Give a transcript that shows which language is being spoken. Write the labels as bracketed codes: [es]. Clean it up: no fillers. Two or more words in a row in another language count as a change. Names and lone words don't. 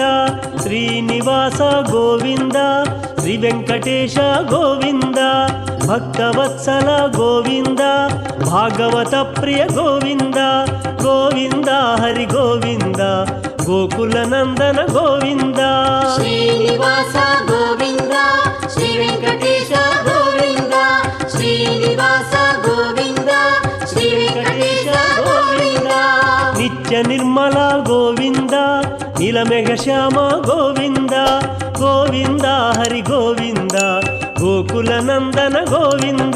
[kn] ಶ್ರೀನಿವಾಸ ಗೋವಿಂದ ಶ್ರೀ ವೆಂಕಟೇಶ ಗೋವಿಂದ ಭಕ್ತವತ್ಸಲ ಗೋವಿಂದ ಭಾಗವತ ಪ್ರಿಯ ಗೋವಿಂದ ಗೋವಿಂದ ಹರಿ ಗೋವಿಂದ ಗೋಕುಲ ನಂದನ ಗೋವಿಂದ ಶ್ರೀನಿವಾಸ ಗೋವಿಂದ ಶ್ರೀ ವೆಂಕಟೇಶ ಗೋವಿಂದ ಶ್ರೀನಿವಾಸ ಗೋವಿಂದ ಶ್ರೀ [te] నీలమేఘ శ్యామ గోవింద గోవింద హరి గోవింద గోకుల నందన గోవింద